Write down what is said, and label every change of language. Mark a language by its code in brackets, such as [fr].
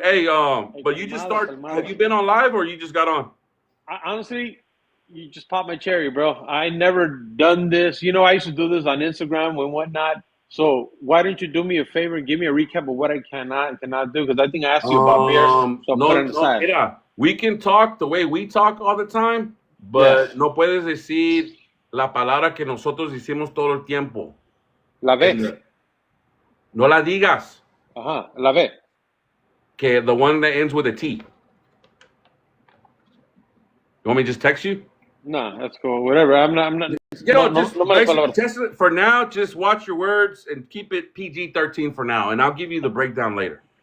[en] Hey, but you just started. Have you been on live or you just got on? Honestly, you just popped my cherry, bro. I never done this. You know, I used to do this on Instagram and whatnot. So why don't you do me a favor and give me a recap of what I cannot and cannot do? Because I think I asked you about beer. So put it on the side. Mira, we can talk the way we talk all the time, [es] but no puedes decir la palabra que nosotros decimos todo el tiempo. La V. No la digas. Ajá, la V. Que [en] the one that ends with a T. You want me to just text you? No, that's cool. Whatever. I'm not. You know, just for now, just watch your words and keep it PG-13 for now, and I'll give you the breakdown later.